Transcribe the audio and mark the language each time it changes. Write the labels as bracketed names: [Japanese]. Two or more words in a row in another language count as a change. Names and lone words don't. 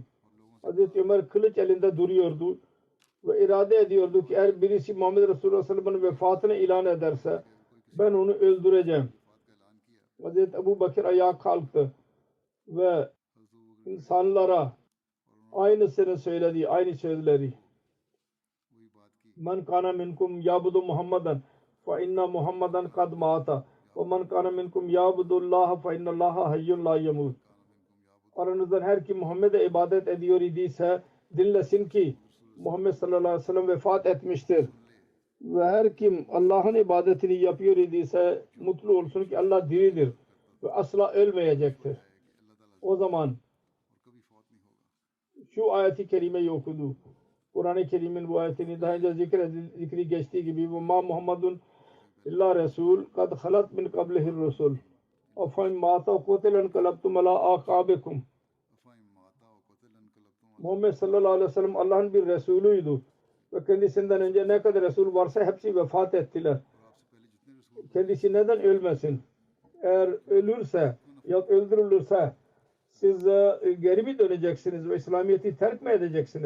[Turkish] Hazreti Ömer kılıç elinde duruyordu ve irade ediyordu ki eğer birisi Muhammed Resulullah [Arabic] صلى الله عليه وسلم'in [Turkish] vefatını ilan ederse ben onu öldüreceğim. Hazreti Ebu Bakır ayağa kalktı ve insanlara aynısını söyledi, aynı sözleri. [Arabic] من كان منكم يعبد محمدا فإن محمدا قد مات ومن كان منكم يعبد الله فإن الله حي لا يموت. [Turkish] Aranızdan her kim Muhammed'e ibadet ediyor idiyse dinlesin ki Muhammed [Arabic] صلى الله عليه وسلم [Turkish] vefat etmiştir. Ve her kim Allah'ın ibadetini yapıyor idiyse mutlu olsun ki Allah diridir ve asla ölmeyecektir. O zaman şu ayeti kerimeyi okudu. Kur'an-ı Kerim'in bu ayetini daha önce zikri geçtiği gibi [Arabic] ما محمد إلا رسول قد خلت من قبله الرسل أفإن مات قتل انقلبتم على أعقابكم. [Turkish] Muhammed [Arabic] صلى الله عليه وسلم [Turkish] Allah'ın bir Resulüydü ve kendisinden önce ne kadar Resul varsa hepsi vefat ettiler. Kendisi neden ölmesin? Eğer ölürse ya öldürülürse siz geri mi döneceksiniz ve İslamiyet'i terk mi edeceksiniz?